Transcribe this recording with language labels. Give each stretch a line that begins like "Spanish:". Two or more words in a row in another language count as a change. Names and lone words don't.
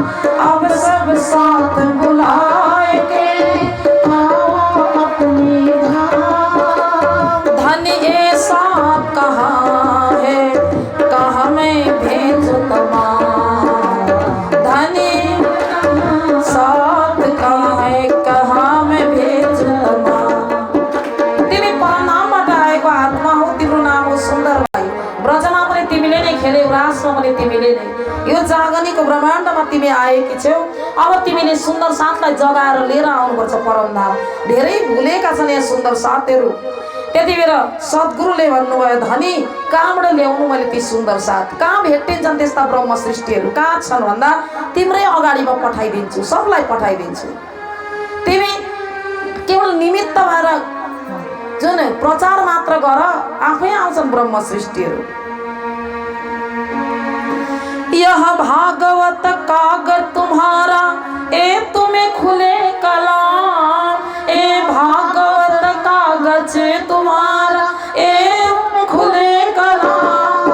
Hindi: अब सब साथ बुलाएंगे, आओ अपने धाम। धन ऐसा कहाँ है, कहाँ मैं भेजूं तमाम। धन साथ कहाँ है, कहाँ मैं भेजूं तमाम।
Nepali: तिमी परनामबाट आएको आत्मा हो, तिम्रो नाम हो सुन्दर भाइ। ब्रजमा पनि तिमीले नै खेल्यौ, रासमा पनि तिमीले नै। यो जागनीको ब्रह्माण्डमा तिमी आएकी छौ। अब तिमीले सुन्दर साथलाई जगाएर लिएर आउनुपर्छ परमधाम। धेरै भुलेका छन् यहाँ सुन्दर साथहरू। त्यति बेर सद्गुरुले भन्नुभयो, धनी कहाँबाट ल्याउनु मैले ती सुन्दर साथ? कहाँ भेटिन्छन् त्यस्ता ब्रह्म सृष्टिहरू? कहाँ छन् भन्दा तिम्रै अगाडिमा पठाइदिन्छु, सबलाई पठाइदिन्छु। तिमी केवल निमित्त भएर जुन प्रचार मात्र गर, आफै आउँछन् ब्रह्म सृष्टिहरू।
Hindi: यह भागवत कागज तुम्हारा, ए तुम्हें खुले कलाम। ए भागवत कागज तुम्हारा, ए खुले कलाम।